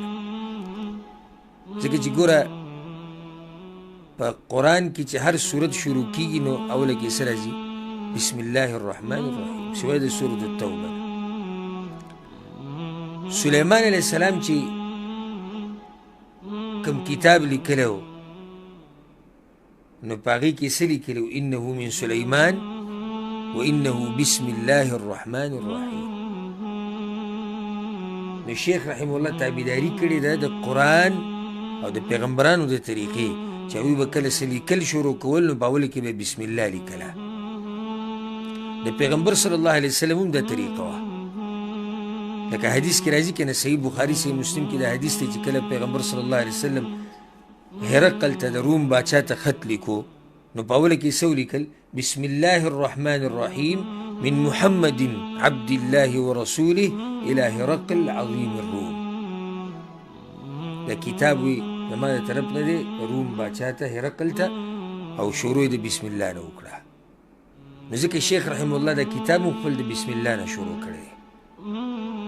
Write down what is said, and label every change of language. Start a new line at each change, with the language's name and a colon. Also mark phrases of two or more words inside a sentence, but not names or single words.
Pashto: ځکه چې ګوره په قرآن کې چې هر صورت شروع کېږي نو اوله کې څه راځي؟
Arabic: بسم الله الرحمن الرحیم،
Pashto: سوای د سورة التوبه. سلیمان علیه السلام چې کوم کتاب لیکلی و نو په هغې کې څه لیکلی و؟
Arabic: انه من سلیمان و انه بسم الله الرحمن الرحیم.
Pashto: نو شیخ رحمه الله تابعداري کړې ده د قرآن او د پیغمبرانو د طریقې چې هغوی به کله څه لیکل شروع کول نو په اوله کې به بسم الله لیکله. د پیغمبر صلی الله علیه وسلم هم دا طریقه وه. لکه حدیث کې راځي که نه، صحیح بخاري صحیح مسلم کې دا حدیث دی چې کله پیغمبر صلی الله علیه وسلم هرقل ته د روم باچا ته خط لیکو نو په اوله کې څه ولیکل؟
Arabic: بسم الله الرحمن الرحیم من محمد عبد الله ورسوله إلى هرقل عظيم الروم.
Pashto: دا کتاب وی زما د طرف نه دی روم باچا ته هرقل ته، او شروع د بسم الله نه وکړه. نو ځکه شیخ رحم الله دا کتاب خپل د بسم الله نه شروع کړی.